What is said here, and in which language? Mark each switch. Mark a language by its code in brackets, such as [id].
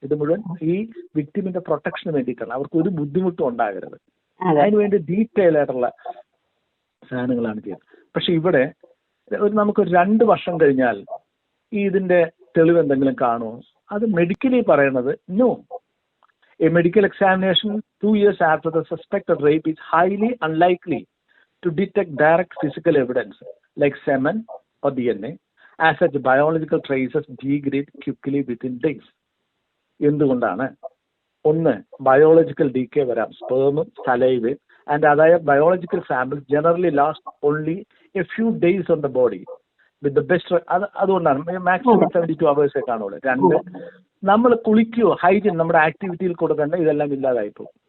[ml] ഇത് മുഴുവൻ ഈ വിക്ടിമിന്റെ പ്രൊട്ടക്ഷന് വേണ്ടിയിട്ടാണ്. അവർക്ക് ഒരു ബുദ്ധിമുട്ടും ഉണ്ടാകരുത്. അതിനുവേണ്ടി ഡീറ്റെയിൽ ആയിട്ടുള്ള സാധനങ്ങളാണ് ചെയ്യുന്നത്. പക്ഷെ ഇവിടെ നമുക്കൊരു 2 വർഷം കഴിഞ്ഞാൽ ഇതിന്റെ തെളിവ് എന്തെങ്കിലും കാണുമോ? അത് മെഡിക്കലി പറയണത് no. [en] A medical examination 2 years after the suspected rape is highly unlikely to detect direct physical evidence like semen or DNA, as such biological traces degrade quickly within days. [ml] എന്തുകൊണ്ടാണ്? ഒന്ന്, ബയോളജിക്കൽ ഡീക്കേ വരാം, [en] Sperm, saliva and അതായത് biological samples generally last only a few days on the body with the best. [ml] അതുകൊണ്ടാണ് maximum 72 hours കാണുള്ളൂ. 2, നമ്മൾ കുളിക്കുകയോ hygiene നമ്മുടെ ആക്ടിവിറ്റിയിൽ കൊടുക്കേണ്ട ഇതെല്ലാം ഇല്ലാതായിപ്പോ.